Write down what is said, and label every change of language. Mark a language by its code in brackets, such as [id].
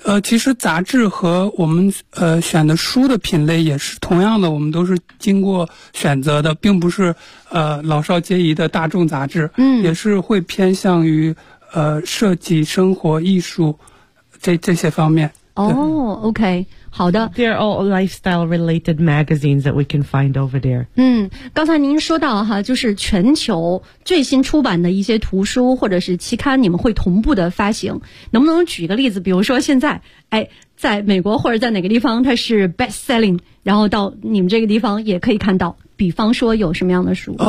[zh] 其实杂志和我们选的书的品类也是同样的，我们都是经过选择的，并不是老少皆宜的大众杂志。嗯，也是会偏向于设计、生活、艺术这些方面。哦、OK, 好的。 [en] They are all lifestyle related magazines that we can find over there. [zh] 嗯，刚才您说到哈，就是全球最新出版的一些图书或者是期刊，你们会同步的发行。能不能举个例子？比如说现在，哎，在美国或者在哪个地方它是 best selling, 然后到你们这个地方也可以看到。比方说有什么样的书？